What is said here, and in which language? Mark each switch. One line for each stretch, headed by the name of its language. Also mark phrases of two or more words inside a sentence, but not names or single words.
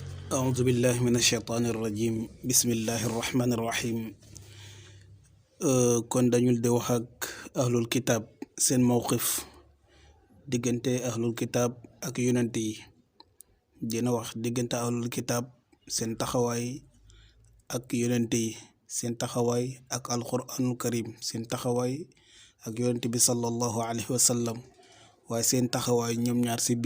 Arabic: أعوذ بالله من الشيطان الرجيم بسم الله الرحمن الرحيم
Wolof: kon dañul di wax ak
Arabic: أهل الكتاب
Wolof: seen mawqif diggante
Arabic: أهل الكتاب
Wolof: ak yonent yi dina wax diggante
Arabic: أهل الكتاب
Wolof: seen taxawaay ak yonent yi seen taxawaay ak
Arabic: القرآن الكريم
Wolof: seen taxawaay ak yonent bi
Arabic: صلى الله عليه وسلم
Wolof: waaye seen taxawaay ñoom ñaar si